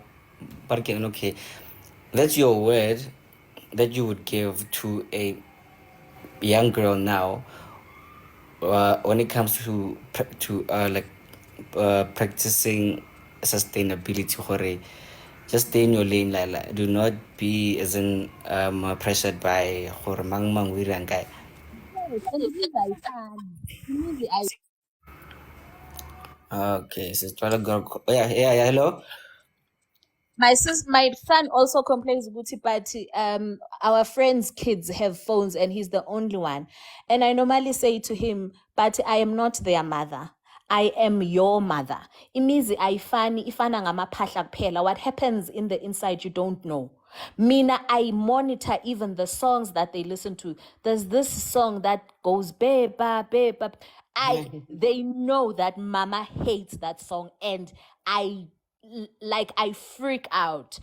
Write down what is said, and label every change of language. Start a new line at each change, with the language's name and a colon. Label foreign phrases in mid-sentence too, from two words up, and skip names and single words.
English: But again, okay, that's your word that you would give to a young girl now, when it comes to practicing sustainability. Hore, just stay in your lane, like, do not be as in pressured by
Southern Sotho: hore mang mang wirang
English: guy. Okay, so twala girl. Yeah, hello. My son also complains, Guti, but our friends' kids have phones and he's the only one. And I normally say to him, but I am not their mother. I am your mother.
Zulu: Imizi ifana ngamaphahla kuphela.
English: What happens in the inside, you don't know. Mina, I monitor even the songs that they listen to. There's this song that goes beba beba. They know that mama hates that song, and I freak out.